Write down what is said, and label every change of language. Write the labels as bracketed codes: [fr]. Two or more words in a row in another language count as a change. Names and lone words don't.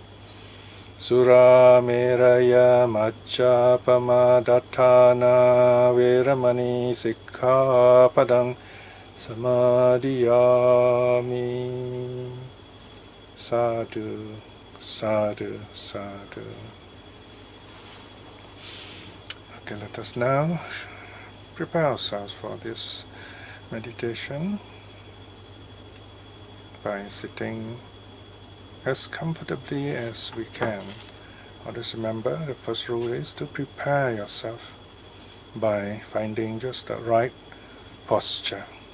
[pi] Surameraya macchāpamadatthāna veramani sikkhapadang samadhiyāmi. Sadhu, sadhu, sadhu. [en] Okay, let us now prepare ourselves for this meditation by sitting as comfortably as we can. Always remember, the first rule is to prepare yourself by finding just the right posture.